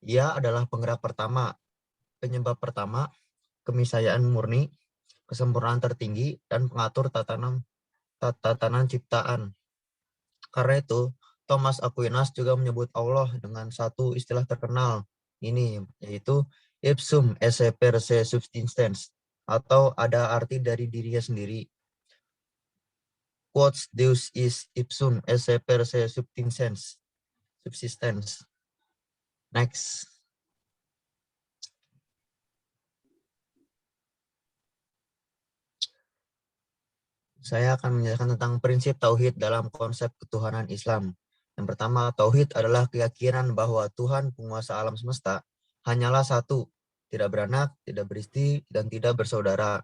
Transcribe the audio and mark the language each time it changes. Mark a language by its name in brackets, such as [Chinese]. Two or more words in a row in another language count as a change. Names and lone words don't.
[Indonesian] Ia adalah penggerak pertama, penyebab pertama, keniscayaan murni, kesempurnaan tertinggi, dan pengatur tatanan ciptaan. Karena itu, Thomas Aquinas juga menyebut Allah dengan satu istilah terkenal ini, yaitu [Latin] ipsum esse per se subsistens, [Indonesian] atau ada arti dari dirinya sendiri. [Latin] Quotes Deus is ipsum esse per se subsistens. [Indonesian] Next. Saya akan menjelaskan tentang prinsip tauhid dalam konsep ketuhanan Islam. Yang pertama, tauhid adalah keyakinan bahwa Tuhan penguasa alam semesta hanyalah satu, tidak beranak, tidak beristri, dan tidak bersaudara.